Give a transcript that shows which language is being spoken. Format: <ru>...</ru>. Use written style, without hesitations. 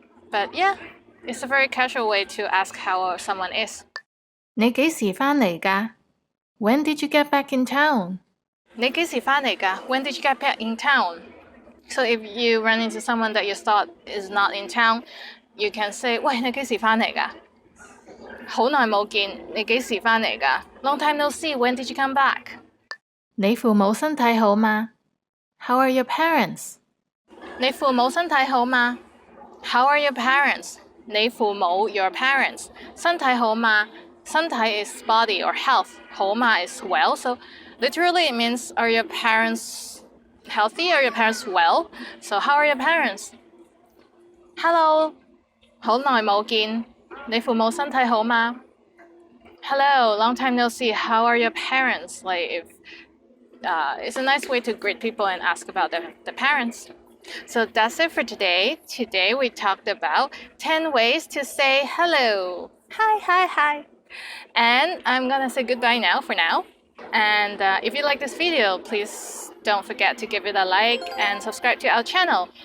<en>But yeah, it's a very casual way to ask how someone is.</en> <yue>你幾時返嚟㗎？</yue> <en>When did you get back in town？</en> <yue>你幾時返嚟㗎？</yue> <en>When did you get back in town? So if you run into someone that you thought is not in town, you can say,</en> <yue>喂，你幾時返嚟㗎？好耐冇見，你幾時返嚟㗎？</yue> <en>Long time no see, when did you come back?</en> <yue>你父母身體好嗎？</yue> <en>How are your parents？</en> <yue>你父母身體好嗎？</yue> <en>How are your parents?</en> <yue>你父母</yue> <en>your parents</en> <yue>身體好嗎？</yue> <en>身體 is body or health. 好嗎 is well. So literally it means, are your parents healthy? Are your parents well? So how are your parents? Hello.</en> <yue>好耐冇見，你父母身體好嗎？</yue> <en>Hello, long time no see. How are your parents? Like if it's a nice way to greet people and ask about the parents. So that's it for today. Today we talked about 10 ways to say hello. Hi, hi, hi. And I'm gonna say goodbye now for now. And if you like this video, please don't forget to give it a like and subscribe to our channel.</en>